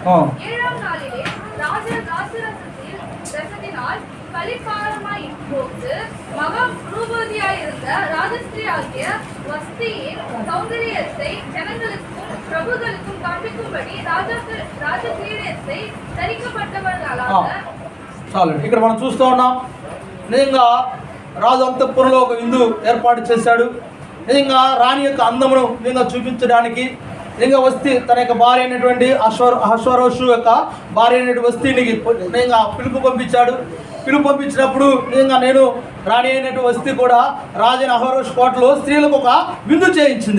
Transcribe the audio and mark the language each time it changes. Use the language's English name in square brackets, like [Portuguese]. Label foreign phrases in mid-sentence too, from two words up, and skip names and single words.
[Tamil] 7ஆம் நாளிலே ராஜா ரசத்தினால் களிப்பாரமாய் போட்டு மகா ரூபவதியாயிருந்த ராஜஸ்திரியாகிய வஸ்தியின் சௌந்தரியத்தை ஜனங்களுக்கும் பிரபுகளுக்கும் காண்பிக்கும்படி ராஜகிரீடத்தை தரிக்கப்பட்டவர்களாக. [Telugu] చాలు, ఇక్కడ మనం చూస్తూ ఉన్నాం. నిజంగా రాజు అంతఃపురంలో ఒక విందు ఏర్పాటు చేశాడు. నిజంగా రాణి యొక్క అందమును నిజంగా చూపించడానికి నిజంగా వస్తీ తన యొక్క భార్య అయినటువంటి అశ్వరోషు యొక్క భార్య అయినటువంటి వస్తీని నిజంగా పిలుపు పంపించినప్పుడు నిజంగా నేను రాణి అయినటువంటి వస్తీ కూడా రాజైన అహరోష్ కోటలో స్త్రీలకు ఒక విందు చేయించింది.